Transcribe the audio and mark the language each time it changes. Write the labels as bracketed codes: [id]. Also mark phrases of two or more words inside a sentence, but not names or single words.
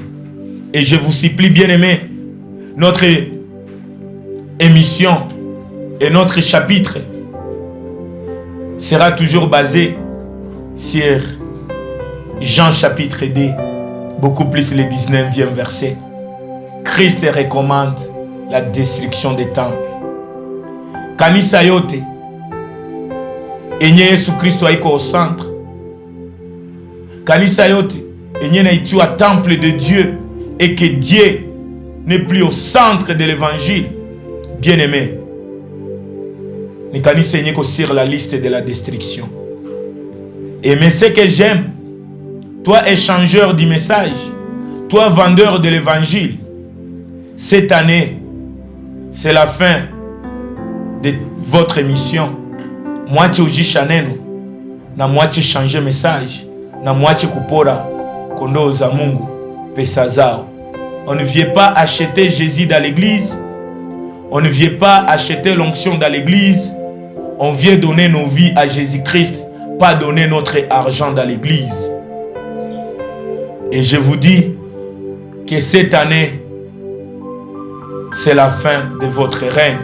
[fr] Et je vous supplie, bien-aimés, notre émission et notre chapitre sera toujours basé sur Jean chapitre 2, beaucoup plus le 19e verset. Christ recommande la destruction des temples. [sw] Kanisa yote enye Yesu Kristo haiko [fr] au centre. [sw] Kanisa yote enye naitiwa [fr] temple de Dieu et que Dieu n'est plus au centre de l'évangile. Bien-aimé, [sw] ni kanisa enye ko [fr] sur la liste de la destruction. Et mais ce que j'aime, toi échangeur du message, toi vendeur de l'évangile, cette année, c'est la fin de votre émission. [sw] Moitié ujisha neno, na [fr] moitié changer message, [sw] na moitié kupora kondoo za Mungu pesa zao. [fr] On ne vient pas acheter Jésus dans l'église, on ne vient pas acheter l'onction dans l'église, on vient donner nos vies à Jésus-Christ, pas donner notre argent dans l'église. Et je vous dis que cette année, c'est la fin de votre règne.